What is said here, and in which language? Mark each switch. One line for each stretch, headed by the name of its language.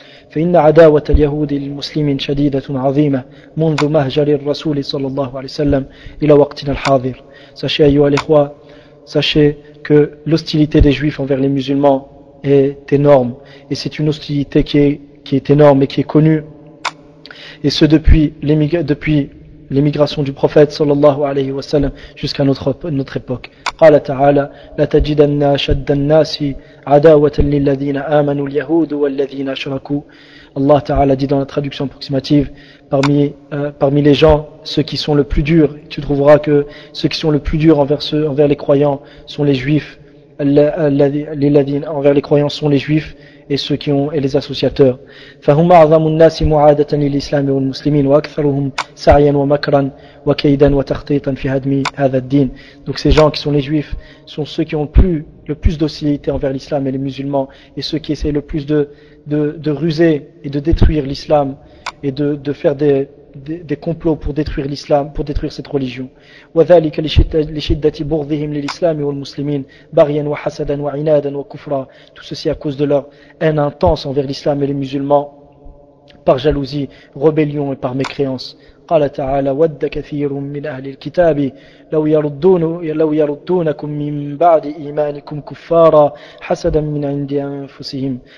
Arabic: فإن عداوة اليهود للمسلمين شديدة عظيمة منذ مهجر الرسول صلى الله عليه وسلم إلى وقتنا الحاضر.
French: Sachez,
Arabic: ayyuha l'ikhwa,
French: sachez que l'hostilité des juifs envers les musulmans est énorme. Et c'est une hostilité qui est énorme et qui est connue. Et ce depuis l'émigration du prophète
Arabic: صلى الله عليه وسلم
French: jusqu'à notre époque.
Arabic: قال تعالى لتجدن شد الناس عداوة للذين آمنوا اليهود والذين شركوا.
French: Allah Ta'ala dit dans la traduction approximative, parmi les gens, ceux qui sont le plus durs, tu trouveras que ceux qui sont le plus durs envers les croyants sont les juifs, et ceux qui ont et les associateurs.
Arabic: فهم أعظم الناس معادة للإسلام والمسلمين وأكثرهم سعيا ومكرا وكيدا وتخطيطا في هدم هذا الدين.
French: Donc ces gens qui sont les juifs sont ceux qui ont le plus d'hostilité envers l'islam et les musulmans, et ceux qui essaient le plus de ruser et de détruire l'islam et de faire des complots pour détruire l'islam, pour détruire cette religion.
Arabic: وذلك لشدة بغضهم للإسلام والمسلمين بغيا وحسدا وعنادا وكفرا.
French: Tout ceci à cause de leur haine intense envers l'islam et les musulmans, par jalousie, rébellion et par mécréance.
Arabic: قال تعالى ود كثير من أهل الكتاب لو يردونكم من بعد إيمانكم كفارا حسدا من عند أنفسهم.